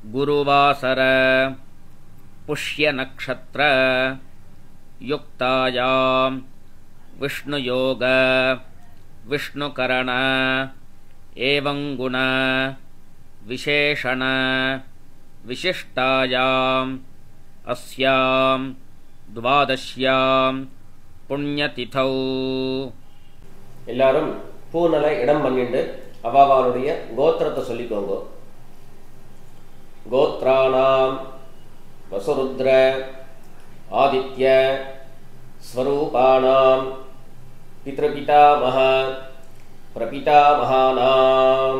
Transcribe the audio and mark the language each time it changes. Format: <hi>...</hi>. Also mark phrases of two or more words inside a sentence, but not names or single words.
<sa>गुरुवासर पुष्यनक्षत्र युक्तायां विष्णुयोग विष्णुकरण एवं गुण विशेषण विशिष्टायाम् अस्यां द्वादश्यां पुण्यतिथौ</sa> <ta>எல்லாரும் பூனலை இடம் பண்ணிட்டு அவாவாளுடைய கோத்திரத்தை சொல்லிக்கோங்க.</ta> <sa>गोत्राणाम् वसुरुद्र आदित्य स्वरूपाणाम् पितृपितामह प्रपितामहानाम्.</sa>